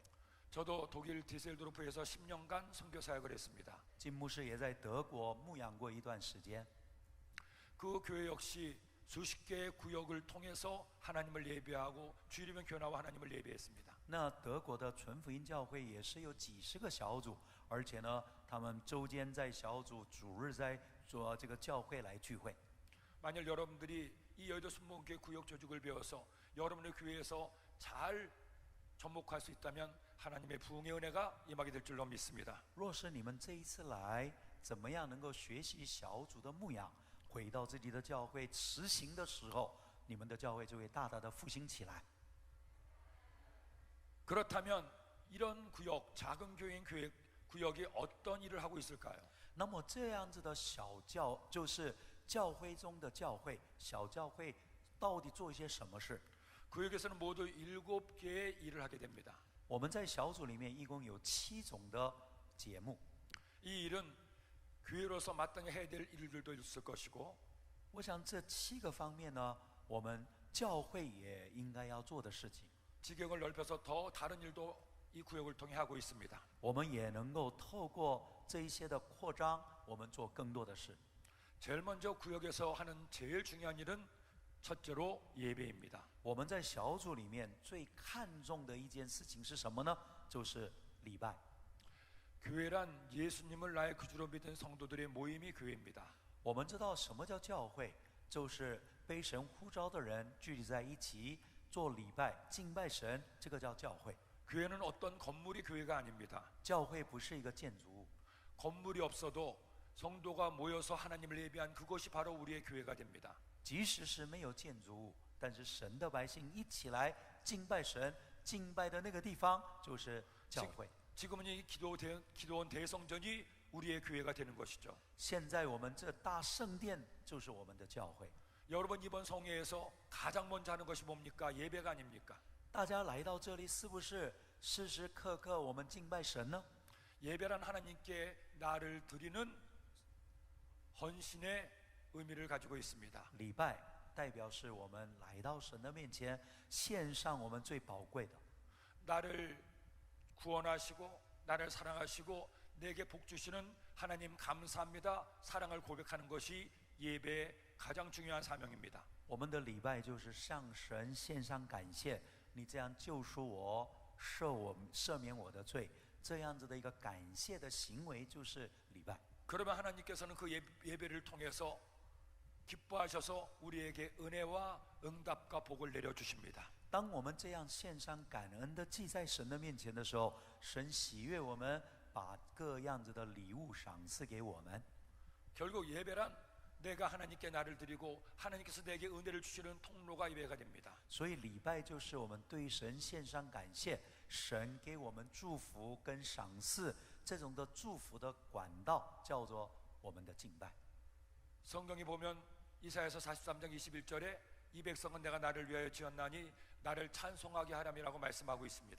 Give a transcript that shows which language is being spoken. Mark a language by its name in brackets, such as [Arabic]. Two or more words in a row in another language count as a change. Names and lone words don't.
[Korean] 저도 독일 디셀도르프에서 10년간 선교 사역을 했습니다. [Chinese] 金牧师也在德国牧养过一段时间。 [Korean] 그 교회 역시 수십 개의 구역을 통해서 하나님을 예배하고 주일이면 교회나와 하나님을 예배했습니다. [Chinese] 那德国的纯福音教会也是有几十个小组，而且呢，他们周间在小组，主日在做这个教会来聚会。 [Korean] 만일 여러분들이 이 여의도 순복음교회 구역 조직을 배워서 여러분의 교회에서 잘 접목할 수 있다면 하나님의 부흥의 은혜가 임하게 될 줄로 믿습니다. [Chinese] 若是你们这一次来，怎么样能够学习小组的牧养，回到自己的教会实行的时候，你们的教会就会大大的复兴起来。 [Korean] 그렇다면 이런 구역, 작은 교회인 구역이 어떤 일을 하고 있을까요? [Chinese] 那么这样子的小教，就是教会中的教会，小教会到底做一些什么事？ [Korean] 구역에서는 모두 7개의 일을 하게 됩니다. [Chinese] 我们在小组里面一共有7种的节目。 [Korean] 이 일은 교회로서 마땅히 해야 될 일들도 있을 것이고 [Chinese] 我想这7个方面呢，我们教会也应该要做的事情。 [Korean] 지경을 넓혀서 더 다른 일도 이 구역을 통해 하고 있습니다. [Chinese] 我们也能够透过这一些的扩张，我们做更多的事。 [Korean] 제일 먼저 구역에서 하는 제일 중요한 일은 첫째로 예배입니다. [Chinese] 我们在小组里面最看重的一件事情是什么呢？就是礼拜。 [Korean] 교회란 예수님을 나의 구주로 믿은 성도들의 모임이 교회입니다. [Chinese] 我们知道什么叫教会，就是被神呼召的人聚集在一起做礼拜、敬拜神，这个叫教会。 [Korean] 교회는 어떤 건물이 교회가 아닙니다. [Chinese] 教会不是一个建筑物， [Korean] 건물이 없어도 성도가 모여서 하나님을 예배한 그것이 바로 우리의 교회가 됩니다. [Chinese] 即使是没有建筑物，但是神的百姓一起来敬拜神，敬拜的那个地方就是教会。 [Korean] 지금은 이 기도원 대성전이 우리의 교회가 되는 것이죠. [Chinese] 现在我们这大圣殿就是我们的教会。 [Korean] 여러분 이번 성회에서 가장 먼저 하는 것이 뭡니까? 예배가 아닙니까? [Chinese] 大家来到这里，是不是时时刻刻我们敬拜神呢？ [Korean] 예배란 하나님께 나를 드리는 헌신의 의미를 가지고 있습니다. [Chinese] 礼拜代表是我们来到神的面前，献上我们最宝贵的。 [Korean] 나를 구원하시고 나를 사랑하시고 내게 복 주시는 하나님 감사합니다. 사랑을 고백하는 것이 예배의 가장 중요한 사명입니다. [Chinese] 我们的礼拜就是向神献上感谢，你这样救赎我，赦免我的罪，这样子的一个感谢的行为就是礼拜。 [Korean] 그러면 하나님께서는 그 예배를 통해서 기뻐하셔서 우리에게 은혜와 응답과 복을 내려주십니다. [Chinese] 当我们这样献上感恩的祭在神的面前的时候，神喜悦我们，把各样子的礼物赏赐给我们。 [Korean] 결국 예배란 내가 하나님께 나를 드리고 하나님께서 내게 은혜를 주시는 통로가 예배가 됩니다. [Chinese] 所以礼拜就是我们对神献上感谢，神给我们祝福跟赏赐，这种的祝福的管道叫做我们的敬拜。 [Korean] 성경에 보면 이사야서 43장 21절에 이 백성은 내가 나를 위하여 지었나니 나를 찬송하게 하렴이라고 말씀하고 있습니다.